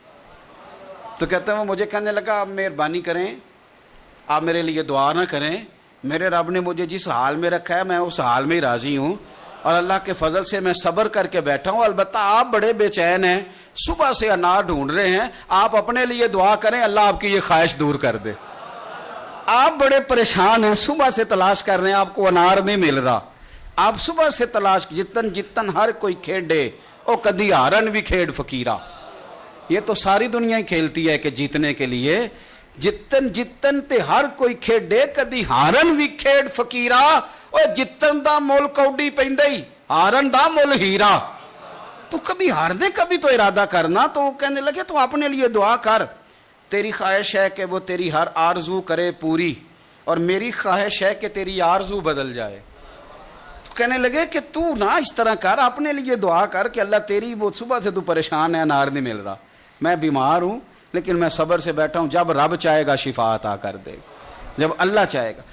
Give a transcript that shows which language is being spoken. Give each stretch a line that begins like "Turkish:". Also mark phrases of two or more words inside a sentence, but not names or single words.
Urdu: تو کہتے ہیں وہ مجھے کہنے لگا آپ مہربانی کریں، آپ میرے لیے دعا نہ کریں، میرے رب نے مجھے جس حال میں رکھا ہے میں اس حال میں ہی راضی ہوں اور اللہ کے فضل سے میں صبر کر کے بیٹھا ہوں۔ البتہ آپ بڑے بے چین ہیں، صبح سے انار ڈھونڈ رہے ہیں، آپ اپنے لیے دعا کریں اللہ آپ کی یہ خواہش دور کر دے۔ آپ بڑے پریشان ہیں، صبح سے تلاش کر رہے ہیں، آپ کو انار نہیں مل رہا، آپ صبح سے تلاش
Punjabi: جتن ہر کوئی کھیڈے او کدی ہارن بھی کھیڈ فقیرہ۔
Urdu: یہ تو ساری دنیا ہی کھیلتی ہے کہ جیتنے کے لیے
Punjabi: جتن تے ہر کوئی کھیڈے کدی ہارن بھی کھیڈ فقیرہ، اور جتن دا مول کوڈی پیندے ہارن دا مول ہیرا۔
Urdu: تو کبھی ہار دے کبھی تو ارادہ کرنا۔ تو وہ کہنے لگے تو اپنے لیے دعا کر، تیری خواہش ہے کہ وہ تیری ہر آرزو کرے پوری، اور میری خواہش ہے کہ تیری آرزو بدل جائے۔ تو کہنے لگے کہ تو نہ اس طرح کر، اپنے لیے دعا کر کہ اللہ تیری وہ صبح سے تو پریشان ہے انار نہیں مل رہا، میں بیمار ہوں لیکن میں صبر سے بیٹھا ہوں، جب رب چاہے گا شفا عطا کر دے، جب اللہ چاہے گا۔